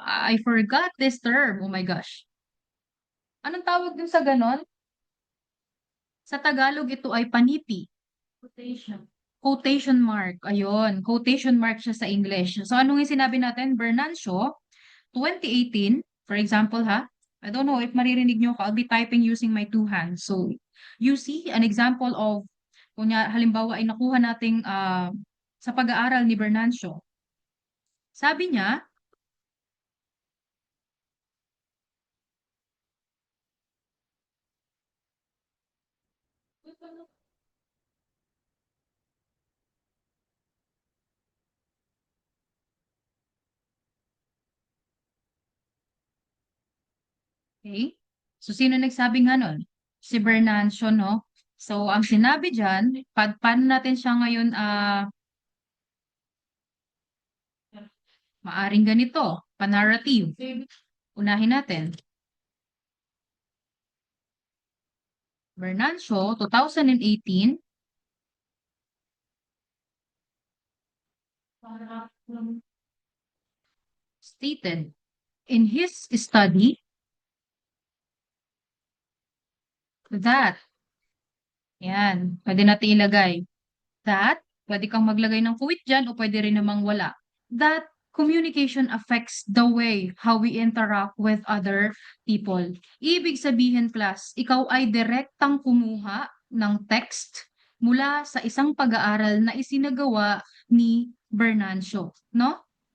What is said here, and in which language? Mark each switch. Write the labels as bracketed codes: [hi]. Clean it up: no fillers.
[en] I forgot this term. Oh my gosh. [tl] Anong tawag dun sa ganon? Sa Tagalog, ito ay panipi. [en] Quotation. Quotation mark. Ayun. Quotation mark siya sa English. [tl] So, anong yung sinabi natin? [en] Bernancio, 2018, for example ha, I don't know if [tl] maririnig nyo ako, [en] I'll be typing using my two hands. So, you see an example of, [tl] halimbawa ay nakuha nating sa pag-aaral ni Bernancio. Sabi niya, okay, so sino nagsabi nga nun? Si Bernancio, no? So, ang sinabi dyan, paano natin siya ngayon, maaring ganito, pa-narrative. Unahin natin. [en] Bernancio, 2018, stated in his study that, [tl] yan, pwede natin ilagay, [en] that, [tl] pwede kang maglagay ng kuwit dyan o pwede rin namang wala, [en] that communication affects the way how we interact with other people. [tl] Ibig sabihin, class, ikaw ay direktang kumuha ng text mula sa isang pag-aaral na isinagawa ni Bernancio, no?